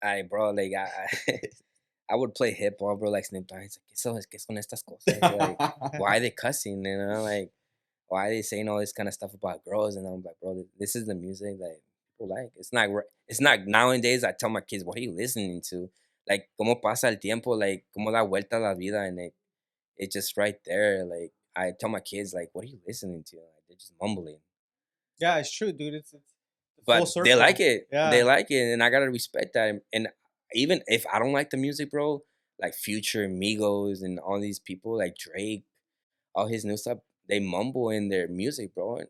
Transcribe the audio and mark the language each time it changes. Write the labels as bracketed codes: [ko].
[en] Bro, like I would play hip hop, bro, like Snoop Dogg. He's like, [es] ¿qué son estas cosas? [en] Like, why are they cussing? Like, why are they saying all this kind of stuff about girls? And I'm like, bro, this is the music that people like. It's not nowadays. I tell my kids, what are you listening to? [es] Like, cómo pasa el tiempo? Like, cómo da vuelta la vida? [en] And it's just right there. Like, I tell my kids, like, what are you listening to? Like, they're just mumbling. Yeah, it's true, dude. It's full But circle. they like it. Yeah. They like it, and I gotta respect that. And even if I don't like the music, bro, like Future, Migos, and all these people, like Drake, all his new stuff, they mumble in their music, bro.